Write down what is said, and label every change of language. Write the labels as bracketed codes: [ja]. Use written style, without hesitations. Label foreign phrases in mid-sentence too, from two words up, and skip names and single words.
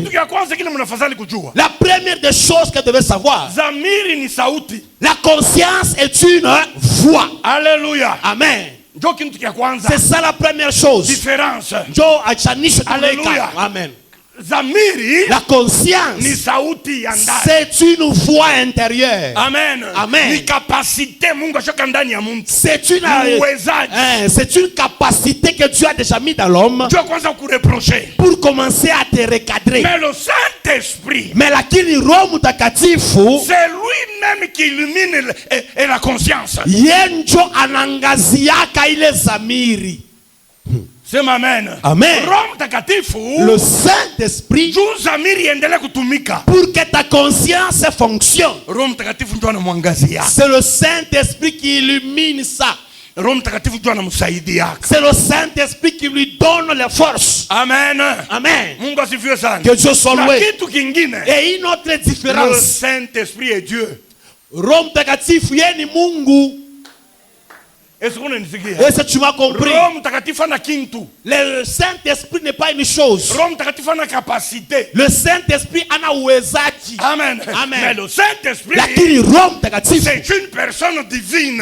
[fr] La première des choses que tu devais savoir, la conscience est une voix. Alléluia. Amen. C'est ça la première chose. Différence. Alléluia. Amen. [sw] Zamiri, [fr] la conscience, c'est une voix intérieure. Amen. Amen. [sw] Ni capacité Mungu ashaka ndani ya mtu. [fr] C'est une capacité que Dieu a déjà mis dans l'homme. [sw] Dieu kwanza kureprocher. [fr] Pour commencer à te recadrer. Mais le Saint-Esprit, [sw] mais lakini Roho Mtakatifu, [fr] c'est lui-même qui illumine et la conscience. [sw] Yenjo anangaziaka ile zamiri. [fr] C'est amen. Amen. Le Saint-Esprit, pour que ta conscience fonctionne, c'est le Saint-Esprit qui illumine ça. C'est le Saint-Esprit qui lui donne la force. Amen. Amen. Que Dieu soit loué. Et une autre différence. Le Saint-Esprit est Dieu. [sw] Roho Mtakatifu yeye ni Mungu. [fr] Est-ce que tu m'as compris? Le Saint-Esprit n'est pas une chose. Le Saint-Esprit a uwezaji. Amen. Amen. Mais le Saint-Esprit, c'est une personne divine.